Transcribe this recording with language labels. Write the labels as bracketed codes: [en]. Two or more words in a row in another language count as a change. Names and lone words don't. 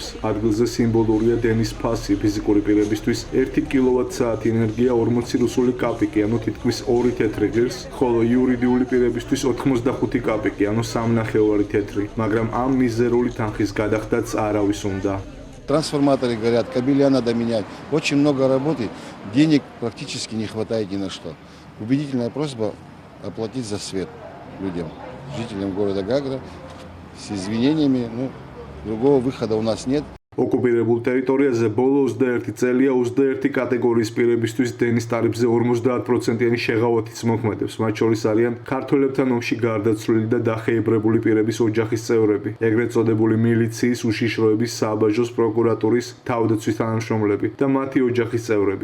[ka] ადგილზე სიმბოლურია დენის ფასი ფიზიკური პირებისთვის 1 კილოვატ-საათი ენერგია 40 რუსული კაპიკი, ანუ თითქმის 2 თეთრი ღირს, ხოლო იურიდიული პირებისთვის 85 კაპიკი, ანუ 3,5 თეთრი, მაგრამ ამ მიზერული თანხის გადახდაც არავის უნდა. [ru] Трансформаторы горят, кабели надо менять. Очень много работы, денег практически не хватает ни на что. Убедительная просьба оплатить за свет людям, жителям города Гагра, с извинениями. Другого выхода у нас нет. [ka] ოკუპირებულ ტერიტორიაზე ბოლო 21 წელია 21 კატეგორიის პირებისთვის დენის ტარიფზე 50%-იანი შეღავათიც მოქმედებს. მათ შორის არიან ქართველებთან ომში გარდაცვლილი და დახეიბრებული პირების ოჯახის წევრები, ეგრეთ წოდებული მილიციის, უშიშროების, სააბაჟოს, პროკურატურის, თავდაცვის თანამშრომლები და მათი ოჯახის წევრები.